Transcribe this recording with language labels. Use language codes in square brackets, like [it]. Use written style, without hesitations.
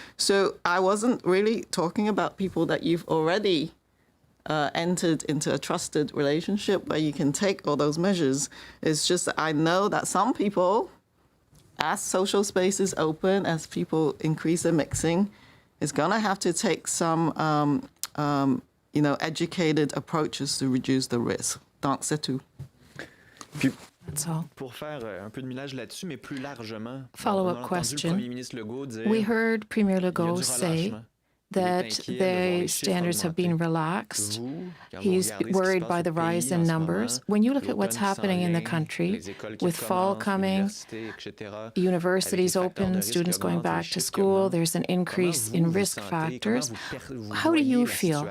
[en] So I wasn't really talking about people that you've already entered into a trusted relationship where you can take all those measures. It's just that I know that some people, as social spaces open, as people increase their mixing, is going to have to take some educated approaches to reduce the risk. [fr] Donc, c'est tout. [en] That's all. [fr] Pour faire un peu de millage là-dessus, mais plus largement, [en] follow-up question. We heard Premier Legault say that the standards have been relaxed. He's worried by the rise in numbers. When you look at what's happening in the country, with fall coming, universities open, students going back to school, there's an increase in risk factors. How do you feel?